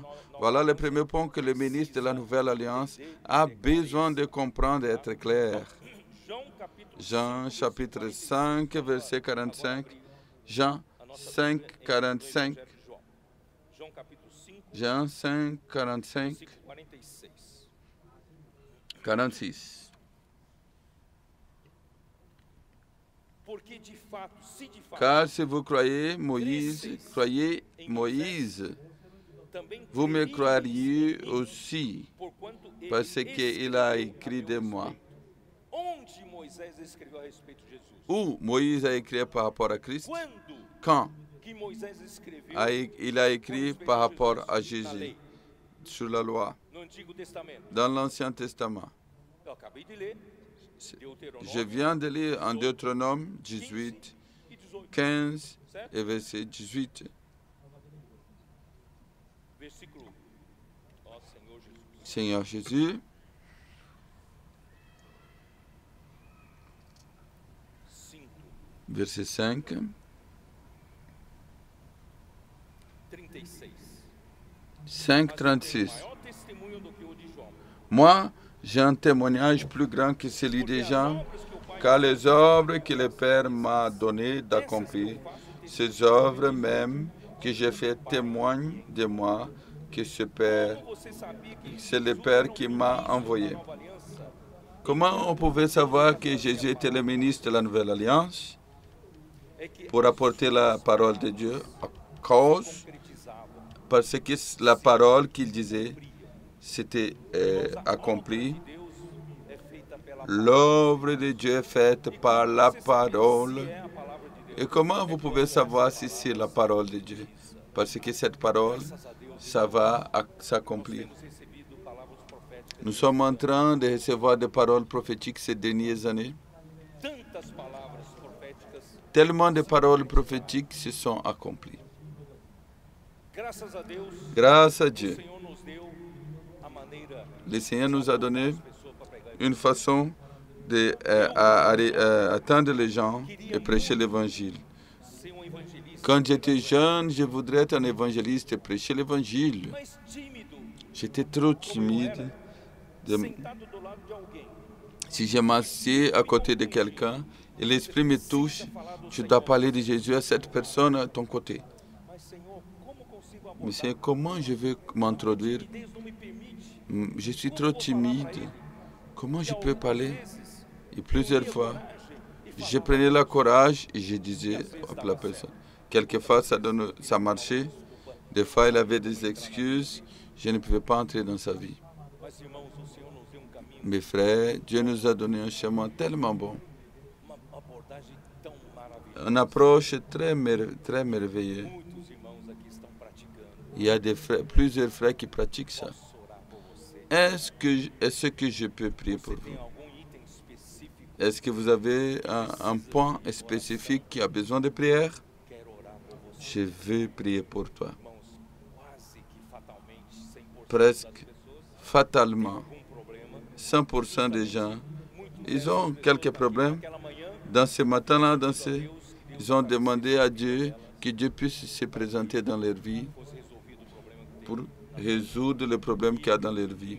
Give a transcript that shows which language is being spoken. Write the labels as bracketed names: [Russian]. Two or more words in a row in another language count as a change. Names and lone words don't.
[French] Voilà le premier point que le ministre de la Nouvelle Alliance a besoin de comprendre et être clair. [Portuguese] João capítulo [French] Jean chapitre 5, verset 45. Jean 5, 45. [Portuguese] João capítulo 5, [French] Jean 5, 45, [Portuguese] versículo 46. 46. Porque de fato, se de fato [French] Car si vous croyez Moïse, [Portuguese] também [French] vous me [Portuguese] crereis [French] croiriez [Portuguese] em mim, [French] aussi, [Portuguese] porquanto ele [French] parce qu'il a écrit de moi. [Portuguese] Onde Moisés escreveu a respeito de Jesus? [French] Où Moïse a écrit par rapport à Christ? [Portuguese] Quando [French] Quand [Portuguese] que Moisés escreveu [French] il a écrit par rapport à [Portuguese] na Jésus, lei, [French] sur la loi, [Portuguese] no Antigo Testamento? [French] dans l'Ancien Testament? [Portuguese] Eu acabei de ler Deuteronômio [French] Je viens de lire en Deutéronome 18, [Portuguese] e 18, 15 certo? [French] et verset 18. [Portuguese] Versículo, ó Senhor Jesus, [French] Seigneur Jésus, 5, verset 5, 36. 5, [Portuguese] Mas eu tenho 36. maior testemunho do que o de João. [French] Moi, j'ai un témoignage plus grand que celui des gens, car les œuvres que le Père m'a donné d'accomplir, ces œuvres même que j'ai fait témoignent de moi que ce Père, [Portuguese] Como você sabia que [French] c'est le Père qui m'a envoyé. [Portuguese] nova aliança [French] Comment on pouvait savoir que Jésus était le ministre de la Nouvelle Alliance [Portuguese] é que [French] pour apporter la parole de Dieu? À cause, [Portuguese] concretizava [French] parce que la parole qu'il disait, c'était accompli. [Portuguese] de Deus é feita pela [French] L'œuvre de Dieu est faite par la parole. [Portuguese] é a palavra de Deus. [French] Et comment vous pouvez savoir si c'est la parole de Dieu? Parce que cette parole, ça va s'accomplir. [Portuguese] Temos recebido palavras proféticas, [French] Nous sommes en train de recevoir des paroles prophétiques ces dernières années. [Portuguese] tantas palavras proféticas. [French] Tellement de paroles prophétiques se sont accomplies. [Portuguese] Graças a Deus, [French] Grâce à [Portuguese] o [French] Dieu, [Portuguese] Senhor nos deu a maneira [French] le Seigneur nous a donné [Portuguese] das pessoas para pregar. [French] une façon d'atteindre les gens et prêcher l'évangile. [Portuguese] Ser evangelista, [French] Quand j'étais jeune, je voudrais être un évangéliste et prêcher l'évangile. [Portuguese] mais tímido, [French] J'étais trop timide. [Portuguese] sentado do lado de alguém. [French] Si je m'assieds à côté de quelqu'un et l'Esprit me touche, je dois parler de Jésus à cette personne à ton côté. [Portuguese] Mas, Senhor, como consigo abordar? [French] Mais c'est comment je vais m'introduire? [Portuguese] Deus não me permite. [French] Je suis trop timide. Comment je peux parler? Et plusieurs fois, je prenais le courage et je disais à la personne. Quelquefois, ça marchait. Des fois, il avait des excuses. Je ne pouvais pas entrer dans sa vie. [Portuguese] Mas, irmãos, o Senhor nos deu caminho, [French] Mes frères, Dieu nous a donné un chemin tellement bon. [Portuguese] uma abordagem tão maravilhosa. [French] Une approche très merveilleuse. [Portuguese] Muitos irmãos aqui estão praticando. [French] Il y a plusieurs frères qui pratiquent ça. [Portuguese] Posso orar por você? [French] Est-ce que je peux prier pour [Portuguese] Você tem [French] vous? [Portuguese] algum item específico? [French] Est-ce que vous avez un point spécifique qui a besoin de prière? [Portuguese] Quero orar por você. [French] Je veux prier pour toi. [Portuguese] Irmãos, quase que fatalmente [French] presque fatalement, 100% des gens, ils ont quelques problèmes. Dans ce matin-là, ils ont demandé à Dieu que Dieu puisse se présenter dans leur vie pour résoudre le problème qu'il y a dans leur vie.